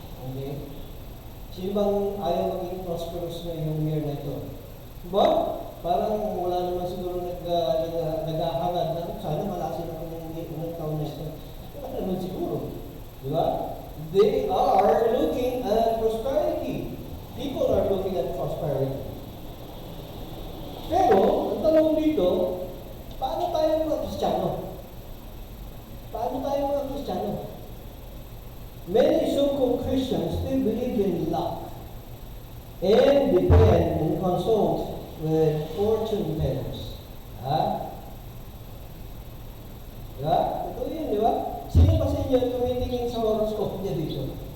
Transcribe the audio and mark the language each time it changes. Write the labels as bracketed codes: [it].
[tl] Okay? Sino bang ayaw maging prosperous na yung year na ito? Diba? Parang wala naman siguro naghahangad na sana malasin ako ng taon na ito. Wala naman siguro. Diba? [en] They are looking at prosperity. People are looking at prosperity. [tl] Pero, ang tanong dito, paano tayo mga Kristiyano? Paano tayo mga Kristiyano? [en] Many so-called Christians still believe in luck and depend and consult with fortune tellers. Ha? [tl] Diba? Ito yun, di ba? Sino ba sa inyo tumitingin sa horoscope niya dito?